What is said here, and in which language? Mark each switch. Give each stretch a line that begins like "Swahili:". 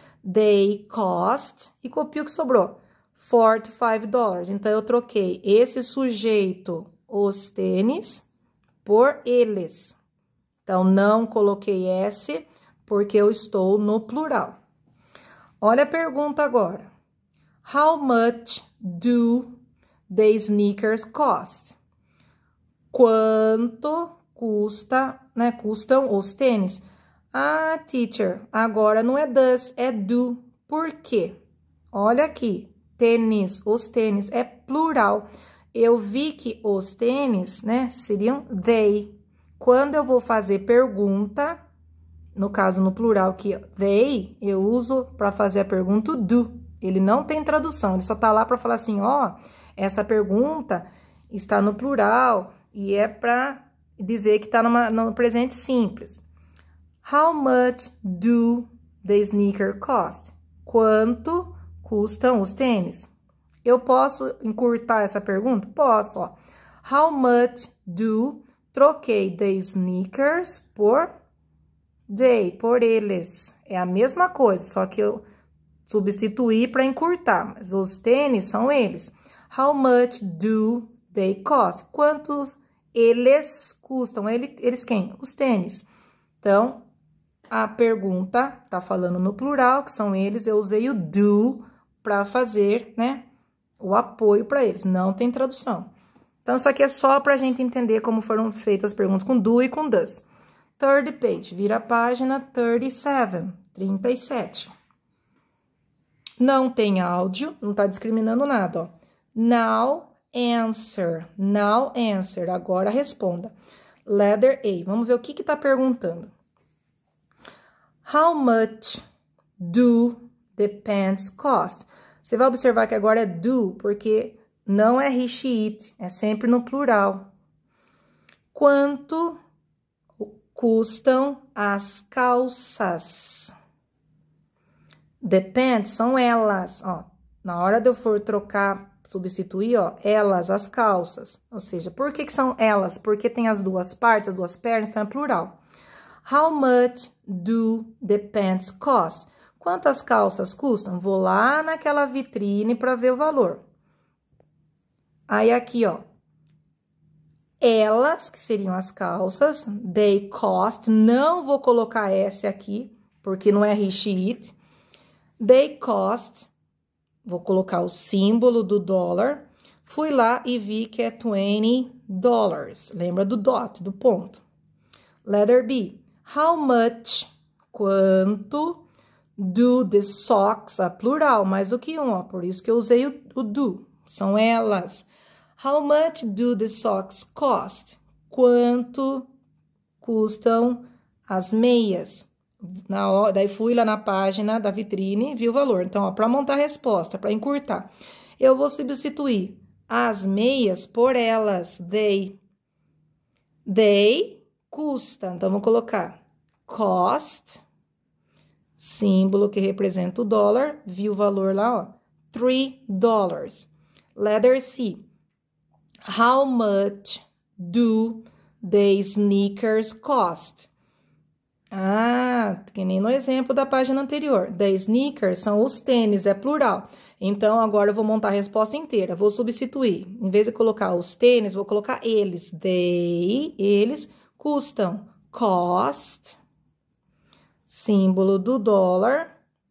English: They cost,
Portuguese: e copio o que sobrou. $45. Então, eu troquei esse sujeito, os tênis, por eles. Então, não coloquei S, porque eu estou no plural. Olha a pergunta agora.
English: How much do the sneakers cost?
Portuguese: Quanto custa, né, custam os tênis? Ah, teacher, agora não é does, é do. Por quê? Olha aqui, tênis, os tênis, é plural. Eu vi que os tênis, né, seriam they. Quando eu vou fazer pergunta, no caso, no plural, que they, eu uso para fazer a pergunta o do. Ele não tem tradução, ele só tá lá para falar assim, ó, essa pergunta está no plural e é para dizer que tá no presente simples.
English: How much do the sneaker cost?
Portuguese: Quanto custam os tênis? Eu posso encurtar essa pergunta? Posso, ó.
English: How much do,
Portuguese: troquei the sneakers por they, por eles. É a mesma coisa, só que eu substituí para encurtar, mas os tênis são eles.
English: How much do they cost?
Portuguese: Quantos eles custam? Eles quem? Os tênis. Então, a pergunta tá falando no plural, que são eles, eu usei o do para fazer, né, o apoio para eles. Não tem tradução. Então, isso aqui é só para a gente entender como foram feitas as perguntas com do e com does.
English: Third page,
Portuguese: vira a página 37. Não tem áudio, não tá discriminando nada, ó.
English: Now answer,
Portuguese: agora responda.
English: Letter A.
Portuguese: Vamos ver o que tá perguntando.
English: How much do the pants cost?
Portuguese: Você vai observar que agora é do, porque não é he, she, it. É sempre no plural. Quanto custam as calças?
English: The pants
Portuguese: são elas, ó. Na hora de eu for trocar, substituir, ó, elas, as calças. Ou seja, por que são elas? Porque tem as duas partes, as duas pernas, então é plural.
English: How much do the pants cost?
Portuguese: Quantas calças custam? Vou lá naquela vitrine para ver o valor. Aí aqui, ó. Elas, que seriam as calças,
English: they cost,
Portuguese: não vou colocar S aqui, porque não é he, she, it.
English: They cost,
Portuguese: vou colocar o símbolo do dólar. Fui lá e vi que é $20. Lembra do dot, do ponto.
English: Letter B. How much,
Portuguese: quanto,
English: do the socks,
Portuguese: a plural, mais do que um, ó, por isso que eu usei o do, são elas.
English: How much do the socks cost?
Portuguese: Quanto custam as meias? Daí fui lá na página da vitrine e vi o valor. Então, para montar a resposta, para encurtar, eu vou substituir as meias por elas. They custa. Então, vou colocar cost, símbolo que representa o dólar. Vi o valor lá, ó, $3.
English: Letter C. How much do the sneakers cost?
Portuguese: Ah, que nem no exemplo da página anterior. The sneakers são os tênis, é plural. Então, agora eu vou montar a resposta inteira. Vou substituir. Em vez de colocar os tênis, vou colocar eles. Eles custam. Cost, símbolo do dólar.